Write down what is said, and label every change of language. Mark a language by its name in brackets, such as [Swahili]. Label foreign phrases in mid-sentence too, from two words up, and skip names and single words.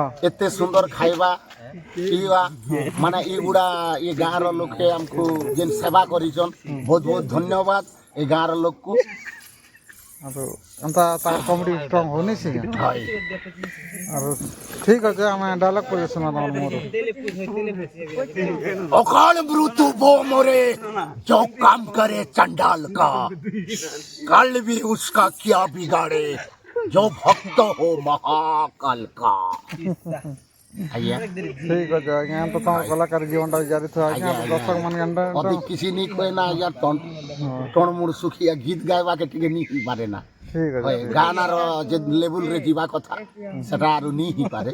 [Odia] ଏତେ ସୁନ୍ଦର ଖାଇବା ପିଇବା ମାନେ ଏଗୁଡ଼ା ଏ ଗାଁର ଲୋକେ ଆମକୁ ଯେନ୍ ସେବା କରିଛନ୍ ବହୁତ ବହୁତ ଧନ୍ୟବାଦ ଏ ଗାଁର ଲୋକକୁ ଆରୁ ଏନ୍ତା ତାର [English] comedy strong [Odia] ହଉନି ସେ ହଇ ଆରୁ ଠିକ୍ ଅଛି ଆମେ ଡାୟଲଗ କରି ଶୁଣା ତମର ମୋର [Hindi] अकाल मृत्यु वो मोरे जो काम करे चंडाल का कल भी उसका क्या बिगाड़े जो भक्त हो महाकाल का ଆଜ୍ଞା [Odia] ଠିକ୍ ଅଛି ଆଜ୍ଞା ତ ତମ କଳାକାର ଜୀବନଟା ଜାରି ଥିବ ଆଜ୍ଞା ଦର୍ଶକ ମାନେ ଏନ୍ତା ଅତି କିଛି ନି କହେ ନା ଆଜ୍ଞା ଟଣ ମୁଡ଼ ଶୁଖିଆ ଗୀତ ଗାଇବାକେ ଟିକେ ନି ହେଇପାରେ ନା ଠିକ୍ ଅଛି ଗାନାର ଯେ ଲେବୁଲରେ ଯିବା କଥା ସେଟା ଆରୁ ନି ହେଇପାରେ